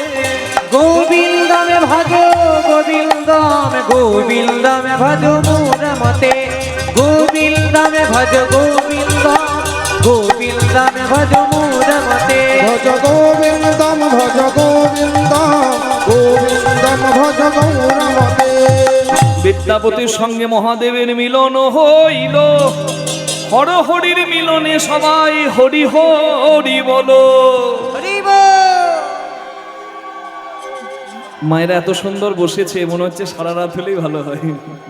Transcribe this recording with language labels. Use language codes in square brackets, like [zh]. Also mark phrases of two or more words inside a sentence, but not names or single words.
[sa] गोविंदन भज गोविंदन, गोविंदन भज मूढ़मते, गोविंदन भज गोविंदन, गोविंदन भज मूढ़मते, भज गोविंदम भज गोविंदम, गोविंदम भज गौरमते। [bn] বিদ্যাপতির সঙ্গে মহাদেবের মিলন হইল, হর হরির মিলনে সবাই হরি হরি বলো। হরি বল। মায়েরা এত সুন্দর বসেছে, মনে হচ্ছে সারা রাত হলেই ভালো হয়।